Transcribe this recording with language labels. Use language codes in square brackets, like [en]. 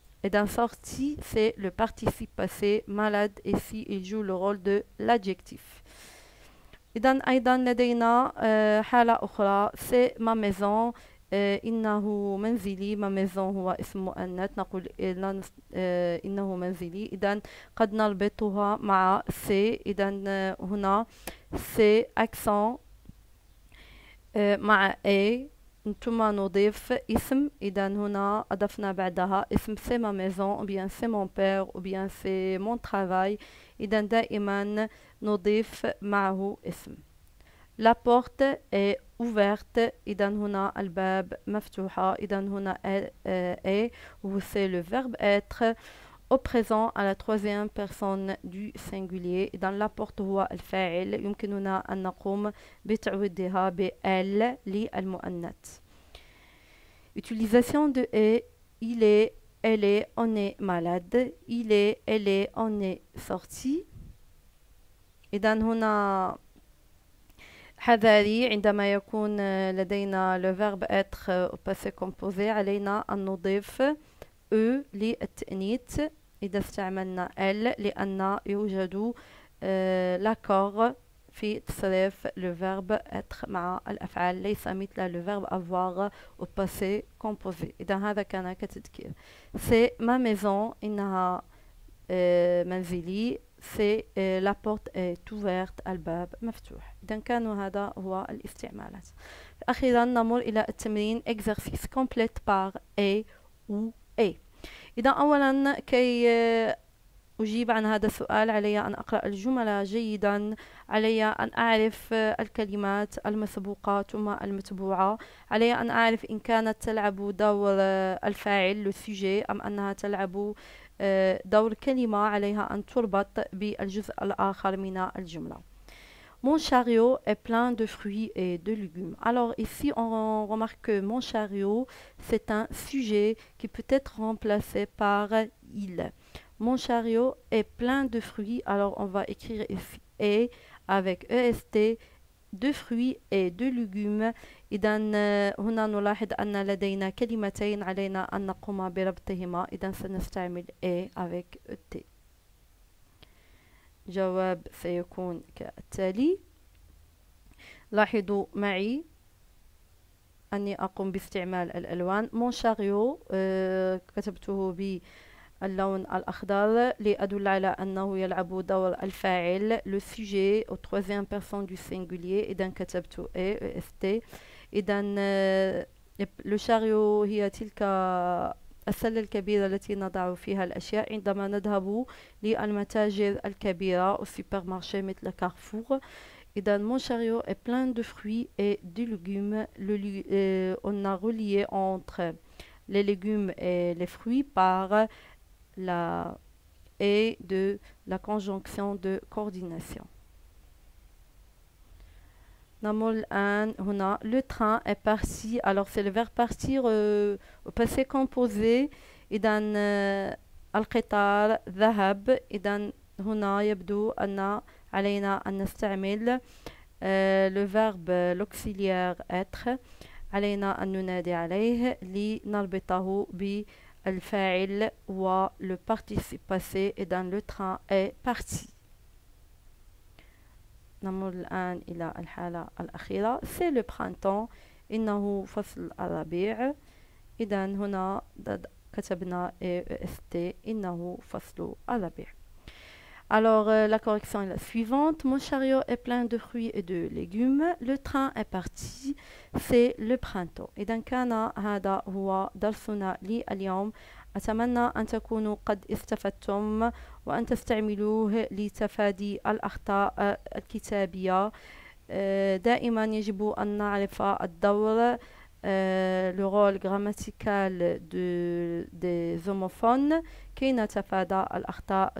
[fr] إذا sorti c'est le participe passé، malade ici il joue le rôle de l'adjectif. [ar] إذا أيضا لدينا حالة أخرى [fr] c'est ma maison، [ar] إنه منزلي. ما ميزون هو اسم مؤنث، نقول إنه منزلي. إذا قد نربطها مع سي. إذا هنا سي أكسون مع اي، ثم نضيف اسم. إذا هنا أضفنا بعدها اسم سي ما ميزون [fr] ou bien c'est mon père ou bien c'est mon travail. [ar] إذا دائما نضيف معه اسم. [fr] La porte est ouverte، [ar] إذا هنا الباب مفتوحة. [fr] إذا هنا est ou c'est le verbe être au présent à la troisième personne du singulier. [ar] إذا [fr] la porte [ar] هو الفاعل، يمكننا أن نقوم بتعويضها ب elle للمؤنث. [fr] Utilisation de est il est, elle est, on est malade. il est, elle est, on est sorti. [ar] إذا هنا حذاري عندما يكون لدينا [fr] le verbe être au passé composé، [ar] علينا أن نضيف e للتأنيث إذا استعملنا elle، لأن يوجد l'accord في تصريف [fr] le verbe être [ar] مع الأفعال، ليس مثل [fr] le verbe avoir au passé composé. [ar] إذا هذا كان كتذكير. [fr] c'est ma maison، [ar] إنها منزلي. [fr] c'est la porte est ouverte، [ar] الباب مفتوح. إذا كانوا هذا هو الاستعمالات. أخيرا نمر إلى التمرين [fr] exercice complète par et ou et. [ar] إذا أولا كي أجيب عن هذا السؤال علي أن أقرأ الجمل جيدا، علي أن أعرف الكلمات المسبوقة ثم المتبوعة، علي أن أعرف إن كانت تلعب دور الفاعل [fr] le sujet [ar] أم أنها تلعب دور كلمة عليها أن تربط بالجزء الآخر من الجملة. [fr] Mon chariot est plein de fruits et de légumes. Alors ici on remarque que mon chariot c'est un sujet qui peut être remplacé par il. Mon chariot est plein de fruits. Alors on va écrire ici et avec est de fruits et de légumes. [ar] إذا هنا نلاحظ أن لدينا كلمتين علينا أن نقوم بربطهما. إذا سنستعمل [fr] et avec et. [ar] جواب سيكون كالتالي. لاحظوا معي أني أقوم باستعمال الألوان. [fr] mon chariot [ar] كتبته باللون الأخضر لأدل على أنه يلعب دور الفاعل [fr] le sujet au troisième personne du singulier. [ar] إذا كتبت est. إذا [fr] le chariot [ar] هي تلك السلة الكبيرة التي نضع فيها الأشياء عندما نذهب للمتاجر الكبيرة [fr] au supermarché [ar] مثل كارفور. [fr] إذا mon chariot est plein de fruits et de légumes. On a relié entre les légumes et les fruits par la et de la conjonction de coordination. [ar] نمر الآن هنا [fr] le train est parti. Alors c'est le verbe partir au passé composé. [ar] إذا القطار ذهب. إذا هنا يبدو أن علينا أن نستعمل [fr] le verbe l'auxiliaire être. [ar] علينا أن ننادي عليه لنربطه بالفاعل و [fr] le participe passé et dans le train est parti. [ar] نمر الآن إلى الحالة الأخيرة. [fr] c'est le printemps. [ar] إنه فصل الربيع. إذا هنا كتبنا EST. إنه فصل الربيع. [fr] Alors, la correction est la suivante. Mon chariot est plein de fruits et de légumes. Le train est parti. C'est le printemps. [ar] إذا كان هذا هو درسنا لليوم. أتمنى أن تكونوا قد استفدتم وأن تستعملوه لتفادي الأخطاء الكتابية. دائما يجب أن نعرف الدور [fr] le rôle grammatical des homophones [ar] كي نتفادى الأخطاء.